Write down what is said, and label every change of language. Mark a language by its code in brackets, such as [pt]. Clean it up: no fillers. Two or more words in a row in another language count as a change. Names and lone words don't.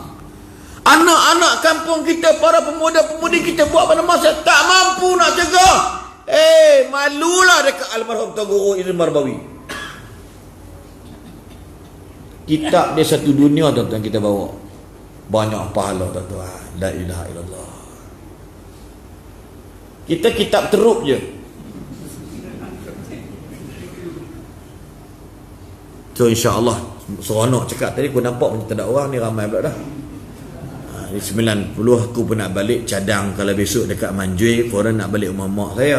[ms] Anak-anak kampung kita, para pemuda-pemudi kita buat pada masa tak mampu nak cegah. Malulah dekat almarhum Tuan Guru Idris Marbawi. Kitab dia satu dunia tuan-tuan kita bawa. Banyak pahala tuan-tuan. [ar] لا إله إلا الله. [ms] Kita kitab teruk je. So [ar] إن شاء الله [ms] seronok cakap tadi, aku nampak macam tak ada orang ni, ramai pula dah. 90 aku pun nak balik cadang kalau besok dekat Manjui, korang nak balik rumah mak saya.